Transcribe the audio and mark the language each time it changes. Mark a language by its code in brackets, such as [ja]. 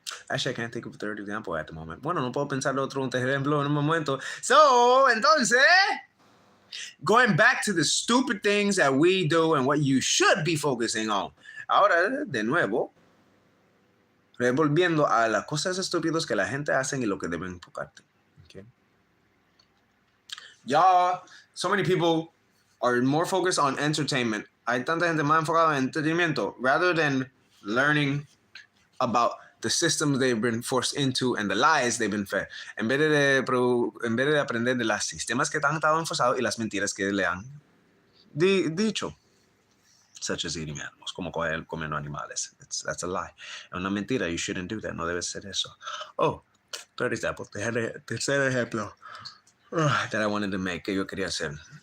[en] Actually, I can't think of a third example at the moment. [es] Bueno, no puedo pensar otro ejemplo en un momento. [en] So, [es] entonces, [en] going back to the stupid things that we do and what you should be focusing on. [es] Ahora, de nuevo, volviendo a las cosas estúpidas que la gente hace y lo que deben enfocarte. [en] Okay? So many people are more focused on entertainment. [es] Hay tanta gente más enfocada en entretenimiento [en] rather than learning about the systems they've been forced into and the lies they've been fed. [es] En vez de aprender de los sistemas que han estado enforzados y las mentiras que le han dicho. [en] Such as eating animals, [es] como comiendo animales. [en] That's a lie. [es] Es una mentira. [en] You shouldn't do that. [es] No debes hacer eso. [en] Oh, third example. [es] Tercer ejemplo [en] that I wanted to make, [es] que yo quería hacer.